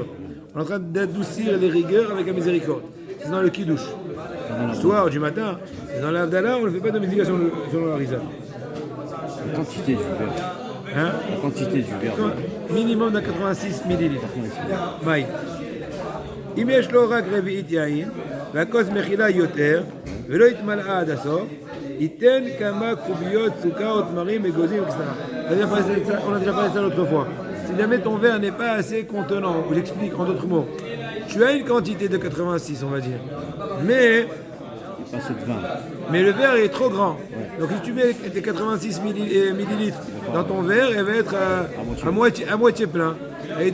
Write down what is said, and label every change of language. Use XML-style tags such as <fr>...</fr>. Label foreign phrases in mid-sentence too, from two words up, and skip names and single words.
<fr>On est en train d'adoucir les rigueurs avec la miséricorde. C'est dans le Kiddush. Le soir, du matin, et dans la Havdalah, on ne fait pas de Meziga sur le Harizal. La quantité du verre. Hein? La quantité du verre. Minimum de 86 millilitres. Maï.</fr> <he>אם יש לו רק רביעית יין, והכוס מכילה יותר, ולא התמלאה עד הסוף, ייתן כמה קוביות סוכר או תמרים אגוזים וכסרה.</he> <fr>On a déjà parlé de ça l'autre fois. Si jamais ton verre n'est pas assez contenant, ou j'explique en d'autres mots, tu as une quantité de 86, on va dire, mais le verre est trop grand. Donc si tu mets tes 86 millilitres dans ton verre, elle va être à moitié plein.</fr>